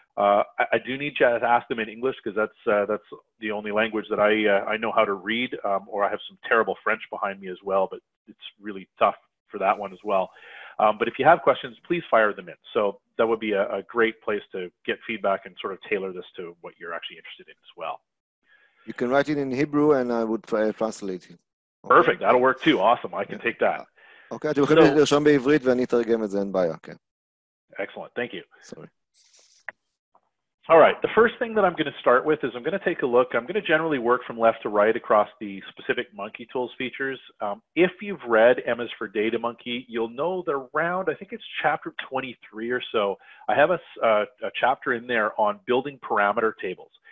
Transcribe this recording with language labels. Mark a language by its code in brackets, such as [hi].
[en] I do need you to ask them in English because that's the only language that I know how to read, or I have some terrible French behind me as well, but it's really tough for that one as well. But if you have questions, please fire them in. So that would be a great place to get feedback and sort of tailor this to what you're actually interested in as well. You can write it in Hebrew and I would translate it. Okay. Perfect, that'll work too. Awesome, I can take that. [he] Okay, אתם יכולים לרשום בעברית ואני אתרגם את זה, אין בעיה, כן. [en] Excellent, thank you. Sorry. All right, the first thing that I'm going to start with is I'm going to take a look. I'm going to generally work from left to right across the specific Monkey Tools features. If you've read M is for Data Monkey, you'll know that around, I think it's chapter 23 or so, I have a chapter in there on building parameter tables.